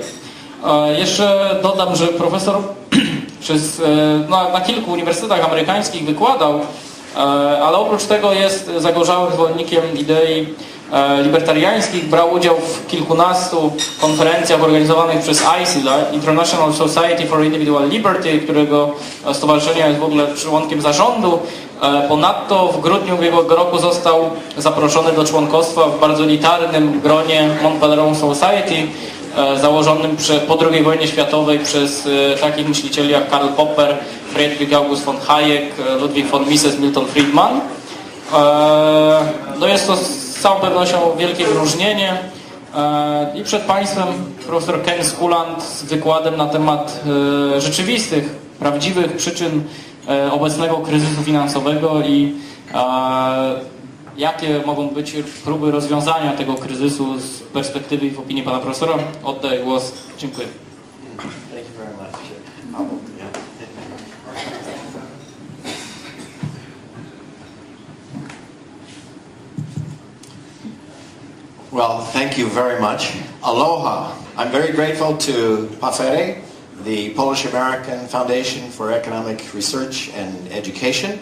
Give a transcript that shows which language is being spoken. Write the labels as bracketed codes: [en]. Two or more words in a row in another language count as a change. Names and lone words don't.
[pl] Jeszcze dodam, że profesor na kilku uniwersytetach amerykańskich wykładał, ale oprócz tego jest zagorzałym zwolennikiem idei libertariańskich, brał udział w kilkunastu konferencjach organizowanych przez ISIL, International Society for Individual Liberty, którego stowarzyszenia jest w ogóle członkiem zarządu. Ponadto w grudniu ubiegłego roku został zaproszony do członkostwa w bardzo elitarnym gronie Montpelleron Society, założonym po II wojnie światowej przez takich myślicieli jak Karl Popper, Friedrich August von Hayek, Ludwig von Mises, Milton Friedman. No jest to z całą pewnością wielkie wyróżnienie. I przed Państwem profesor Ken Schoolland z wykładem na temat rzeczywistych, prawdziwych przyczyn obecnego kryzysu finansowego i jakie mogą być próby rozwiązania tego kryzysu z perspektywy i w opinii pana profesora. Oddaję głos. Dziękuję. [en] Thank you very much. Well, thank you very much. Aloha. I'm very grateful to PAFERE, the Polish-American Foundation for Economic Research and Education.